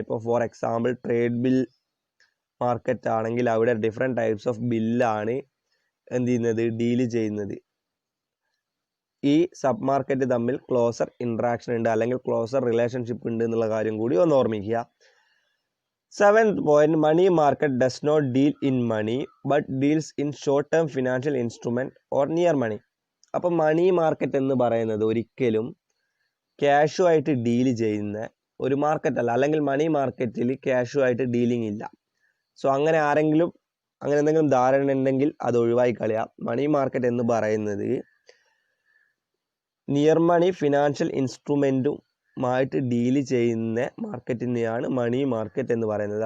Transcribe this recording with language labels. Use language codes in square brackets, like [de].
[ml] ഇപ്പോൾ for example trade bill market ആണെങ്കിൽ അവിടെ ഡിഫറെൻറ്റ് ടൈപ്സ് ഓഫ് ബില്ലാണ് എന്ത് ചെയ്യുന്നത്, ഡീൽ ചെയ്യുന്നത്. ഈ സബ് മാർക്കറ്റ് തമ്മിൽ ക്ലോസർ ഇൻട്രാക്ഷൻ ഉണ്ട്, അല്ലെങ്കിൽ ക്ലോസർ റിലേഷൻഷിപ്പ് ഉണ്ട് എന്നുള്ള കാര്യം കൂടി ഒന്ന് ഓർമ്മിക്കുക. [en] Seventh point, money market does not deal in money but deals in short term financial instrument or near money. [ml] അപ്പോൾ മണി മാർക്കറ്റ് എന്ന് പറയുന്നത് ഒരിക്കലും ക്യാഷുമായിട്ട് ഡീൽ ചെയ്യുന്ന ഒരു മാർക്കറ്റ് അല്ല, അല്ലെങ്കിൽ മണി മാർക്കറ്റിൽ ക്യാഷുമായിട്ട് ഡീലിംഗ് ഇല്ല. സോ അങ്ങനെ ആരെങ്കിലും അങ്ങനെ എന്തെങ്കിലും ധാരണ ഉണ്ടെങ്കിൽ അത് ഒഴിവായി കളയാം. മണി മാർക്കറ്റ് എന്ന് പറയുന്നത് നിയർ മണി ഫിനാൻഷ്യൽ ഇൻസ്ട്രുമെൻറ്റുമായിട്ട് ഡീല് ചെയ്യുന്ന മാർക്കറ്റിനെയാണ് മണി മാർക്കറ്റ് എന്ന് പറയുന്നത്.